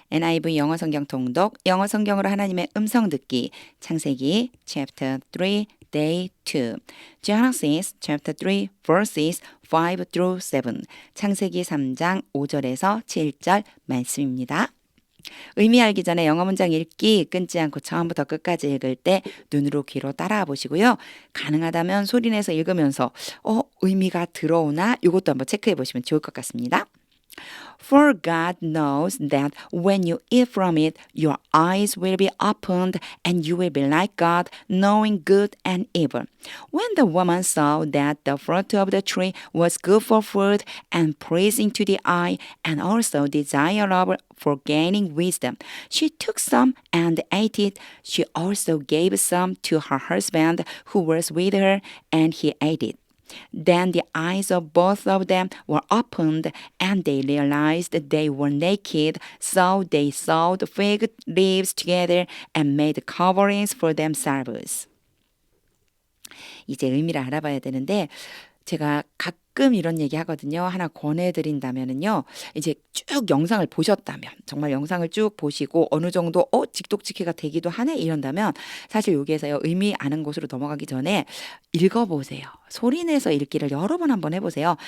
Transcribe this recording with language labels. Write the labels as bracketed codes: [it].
[ko] NIV 영어 성경 통독, 영어 성경으로 하나님의 음성 듣기, 창세기 [en] chapter 3, day 2, Genesis chapter 3, verses 5 through 7, [ko] 창세기 3장 5절에서 7절 말씀입니다. 의미 알기 전에 영어 문장 읽기 끊지 않고 처음부터 끝까지 읽을 때 눈으로 귀로 따라와 보시고요. 가능하다면 소리내서 읽으면서 의미가 들어오나 이것도 한번 체크해 보시면 좋을 것 같습니다. [en] For God knows that when you eat from it, your eyes will be opened and you will be like God, knowing good and evil. When the woman saw that the fruit of the tree was good for food and pleasing to the eye and also desirable for gaining wisdom, she took some and ate it. She also gave some to her husband who was with her, and he ate it. Then the eyes of both of them were opened, and they realized that they were naked, so they sewed fig leaves together and made coverings for themselves. [ko] 이제 의미를 알아봐야 되는데 제가 가끔 이런 얘기 하거든요. 하나 권해드린다면은요. 이제 쭉 영상을 보셨다면 정말 영상을 쭉 보시고 어느 정도 직독직해가 되기도 하네 이런다면 사실 여기에서요. 의미 아는 곳으로 넘어가기 전에 읽어보세요. 소리내서 읽기를 여러 번 한번 해보세요.